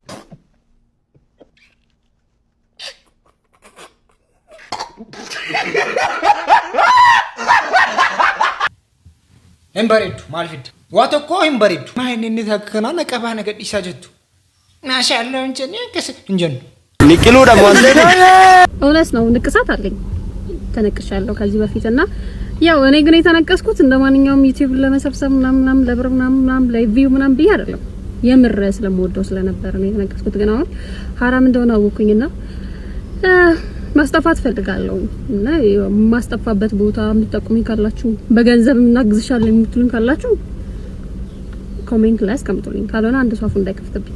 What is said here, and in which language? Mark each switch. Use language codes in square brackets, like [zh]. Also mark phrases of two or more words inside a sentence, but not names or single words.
[om] hin bareeddu maal fidda waa tokko hin bareeddu. maa inni takka kanaa na qabaa na gadhiisaa jettu maashaallah hin jennee akkas hin jennu. [am] ንቅሉዳ ማለት እውነት ነው። ንቅሳት አለኝ ተነቅሻለሁ ከዚህ በፊት እና ያው እኔ ግን የተነቀስኩት እንደማንኛውም ዩቲዩብ ለመሰብሰብ ምናምን ለብር ምናምን ለቪው ምናምን ብዬ አይደለም የምር ስለምወደው ስለነበር ነው የተነቀስኩት። ግን አሁን ሐራም እንደሆነ አወኩኝና ማስጠፋት ፈልጋለሁ እና ማስጠፋበት ቦታ የምትጠቁሙኝ ካላችሁ በገንዘብ እናግዝሻለን የምትሉኝ ካላችሁ ኮሜንት ላይ አስቀምጡልኝ። ካልሆነ አንድ ሷፉ እንዳይከፍትብኝ